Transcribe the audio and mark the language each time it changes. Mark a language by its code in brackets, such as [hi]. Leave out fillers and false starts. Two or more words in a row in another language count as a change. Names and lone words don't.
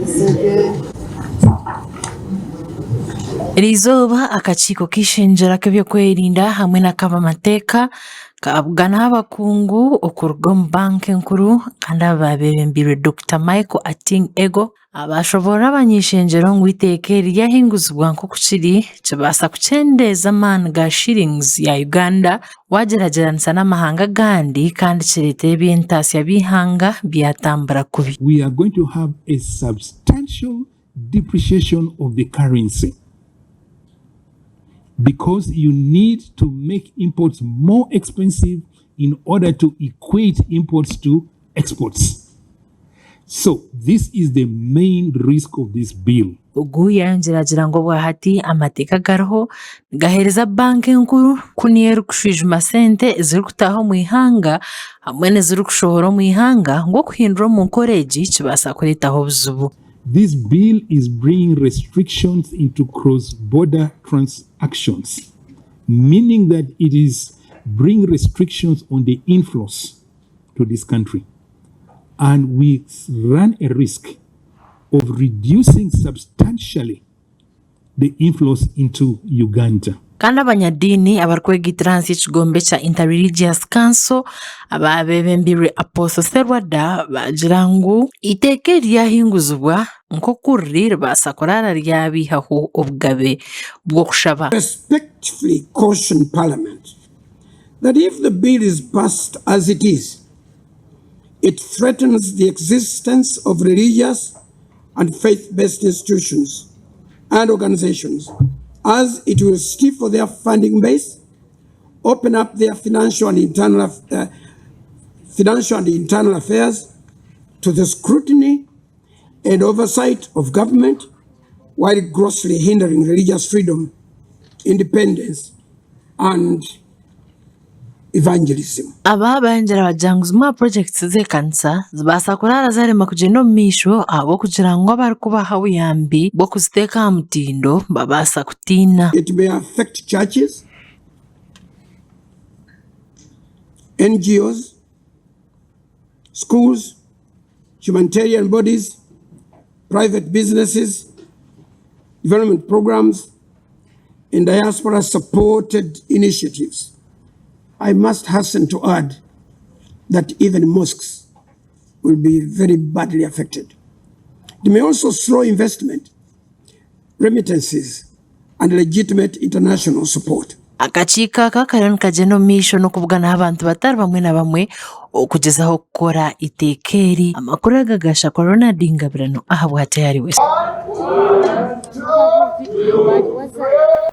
[nyn] Rizoba akakiiko kishenjera k'ebyokwerinda hamwe n'ak'amateeka kabugana abakungu okuruga omu banki enkuru kandi ababembirwe Dr. Michael Ating Ego abashobora abanyeshenjero ngu iteeka eri ryahinguzibwa nk'okukiri kibaasa kucendeeza amaani ga shillings ya Uganda wageragyeranisa n'amahanga agandi kandi kireeta eby'entaasya by'ihanga byatambura kubi. [en] We are going to have a substantial depreciation of the currency, because you need to make imports more expensive in order to equate imports to exports. So this is the main risk of this bill. [nyn] Ugu yanjiragira ngo bwahati amateeka gariho gahereza banki enkuru kuniera kushwijuma sente ziri kutaha mu ihanga hamwe n'eziri kushohora mu ihanga ngo kuhindura mu nkoreegi kibaasa kureetaho obuzibu. [en] This bill is bringing restrictions into cross-border transactions, meaning that it is bringing restrictions on the inflows to this country. And we run a risk of reducing substantially the inflows into Uganda. [nyn] Kandi abanyadiini abarikwegiransa ekigombe kya Interreligious Council ababembirwe Apostle Serwada bagira ngu iteeka eryahinguzibwa nk'okurri ribaasa kurara ryabihaho obugabe bw'okushaba. [en] Respectfully caution Parliament that if the bill is passed as it is, it threatens the existence of religious and faith-based institutions and organizations, as it will stifle their funding base, open up their financial and internal affairs to the scrutiny and oversight of government, while grossly hindering religious freedom, independence, and evangelism. [nyn] Aba banjira bajanguza mu projects z'ekanisa zibaasa kurara zarema kugenda omu maisho abo kugira ngu abarikubaha obuyambi bw'okuziteeka aha mutindo babaasa kutiina. [en] It may affect churches, NGOs, schools, humanitarian bodies, private businesses, development programs, and diaspora-supported initiatives. I must hasten to add that even mosques will be very badly affected. They may also slow investment, remittances, and legitimate international support. [nyn] Akakiiko aka kariyo nikagenda omu maisho n'okuvugana abantu batari bamwe na bamwe okugezaho kukora iteeka eri. Amakuru agagasha Ronald Ngabirano aha bw'atayari wese.